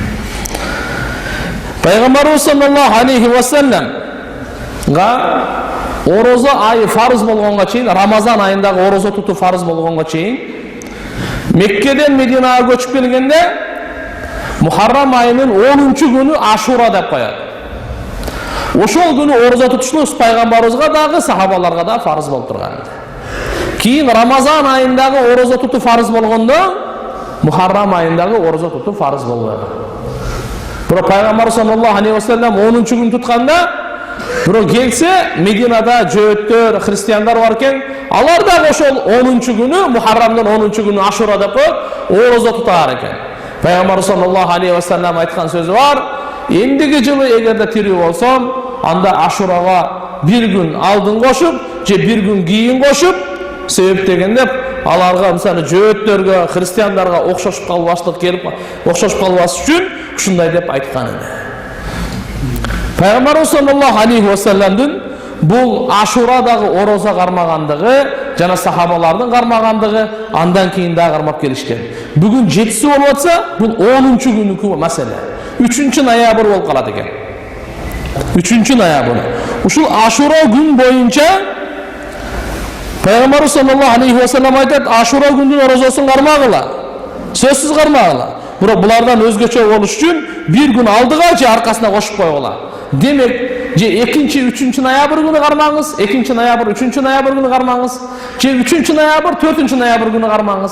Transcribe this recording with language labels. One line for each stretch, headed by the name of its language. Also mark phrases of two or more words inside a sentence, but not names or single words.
Kyrgyz: Пайгамбарыбыз
Arabic: صلى الله عليه وسلم
Kyrgyz: орозо айы фарыз болгонго чейин, Рамазан айындагы орозо тутуу фарыз болгонго чейин Меккеден Мединага көчүп келгенде Мухаррам айынын 10-чу күнү Ашура деп коёт. Ошол күнү орозо тутушубуз пайгамбарыбызга дагы, сахабаларга да фарыз болуп турган. Кийин Рамазан айындагы орозо тутуу фарыз болгондо Мухаррам айындагы орозо тутуу фарыз болбой калды. Бирок пайгамбар
Arabic: صلى الله عليه وسلم
Kyrgyz: 10-чу күн тутканда, бирок келсе Мединада жөөттөр, христиандар бар экен, алар да ошол 10-чу күнү, Мухаррамдын 10-чу күнү Ашура деп коюп, орозо тутар экен. Пайгамбар
Arabic: صلى الله عليه وسلم
Kyrgyz: айткан сөзү бар: "Эндиги жылы эгерде тирүү болсом, анда Ашурага бир күн алдын кошуп, же бир күн кийин кошуп, себеп дегенде аларга, мисалы, жөөттөргө, христиандарга окшошуп калбаслык келип, окшошуп калбас үчүн ушундай деп айткан эди." Пайгамбар
Arabic: صلى الله عليه وسلم
Kyrgyz: бул Ашурадагы орозо кармагандыгы жана сахабалардын кармагандыгы андан кийин дагы кармап келишкен. Бүгүн 7-си болуп атса, бул 10-чу күнүкү маселе. 3 ноябрь болуп калат экен. 3 ноябрь. Ушул Ашура күн боюнча Пайгамбар
Arabic: صلى الله عليه وسلم
Kyrgyz: айтат: "Ашура күндүн орозосун кармагыла. Сөзсүз кармагыла. Бирок булардан өзгөчө болуш үчүн бир күн алдыга же аркасына кошуп койгула." Демек, же 2-3 ноябрь күнү кармаңыз, 2 ноябрь, 3 ноябрь күнү кармаңыз, же 3 ноябрь, 4 ноябрь күнү кармаңыз.